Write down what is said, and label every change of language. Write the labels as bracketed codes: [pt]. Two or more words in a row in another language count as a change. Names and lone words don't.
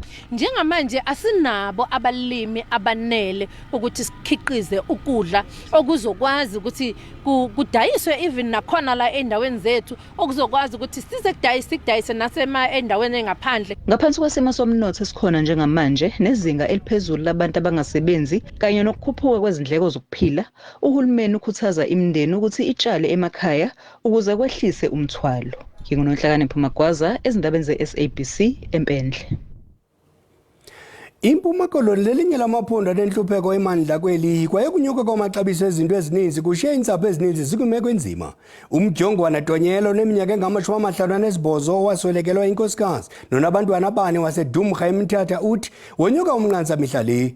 [zu] Njengamanje asinabo abalimi abanele ukuthi sikhiqize ukudla okuzokwazi ukuthi kudayiswe even nakhona la endaweni zethu okuzokwazi ukuthi size kudayise nasema endaweni engaphandle. Ngaphansi kwesimo somnotho esikhona njengamanje nezinga eliphezulu labantu abangasebenzi kanye nokukhuphuka kwezindleko zokuphila, uhulumeni ukhuthaza imindeni ukuthi itshale emakhaya ukuze kwehlise umthwalo. NginguNonhlakanipho Magwaza ezindabeni ze-SABC eMpendle. [xh] Impuma Koloni lelinye lamaphondo lenhlupheko emandla kweli kwaye kunyuka kwamaxabiso ezinto ezininzi kushiya insapho ezininzi zikumeko enzima. Umjongwana Donyelo neminyaka engama-58 owaswelekelwa inkosikazi nonabantwana abane wasedumrha eMthatha uthi wonyuka umnqantsa mihla le.